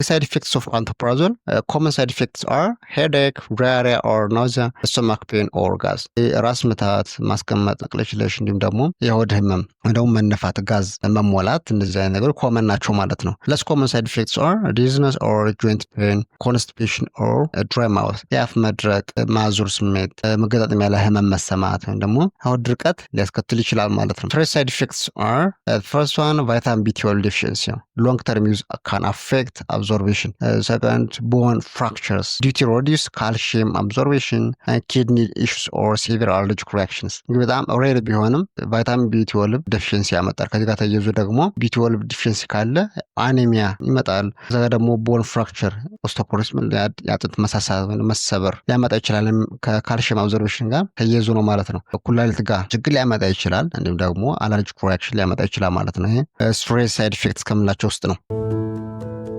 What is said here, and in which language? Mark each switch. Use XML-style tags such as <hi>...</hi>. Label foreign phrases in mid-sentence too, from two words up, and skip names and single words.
<en>Side effects of pantoprazole. Common side effects are headache, diarrhea or nausea, stomach pain or gas.</en> <am>ራስ ምታት፣ ማስቀመጥ፣ መቅለሽለሽ እንዲሁም ደግሞ የሆድ ህመም እንደውም መነፋት፣ ጋዝ መሞላት እነዚህ አይነት ነገሮች ኮመን ናቸው ማለት ነው።</am> <en>less common side effects are dizziness or joint pain, constipation or dry mouth,</en> <am>የአፍ መድረቅ፣ ማዞር ስሜት፣ መገጣጠሚያ ላይ ህመም መሰማት ወይም ደግሞ ሆድ ድርቀት ሊያስከትል ይችላል ማለት ነው።</am> <en>First side effects are first one vitamin B12 deficiency. Long term use can affect absorption. Second, bone fractures due to reduced calcium absorption, kidney issues or severe allergic reactions.</en> <am>በጣም ሬር ቢሆንም</am> <en>vitamin B12 deficiency</en> <am>ያመጣል። ከዚህ ጋር ተያይዞ ደግሞ</am> <en>B12 deficiency</en> <am>ካለ አኒሚያ ይመጣል። ከዛ ደግሞ</am> <en>bone fracture osteoporosis</en> <am>ያጥንት መሰበር ሊያመጣ ይችላል።</am> <en>calcium absorption</en> <am>ጋር ተያይዞ ነው ማለት ነው። ኩላሊት ጋር ችግር ሊያመጣ ይችላል። እንዲሁም ደግሞ</am> <en>allergic reaction</en> <am>ሊያመጣ ይችላል ማለት ነው። ይሄ</am> <en>stress side effects</en> <am>ከምንላቸው ውስጥ ነው።</am>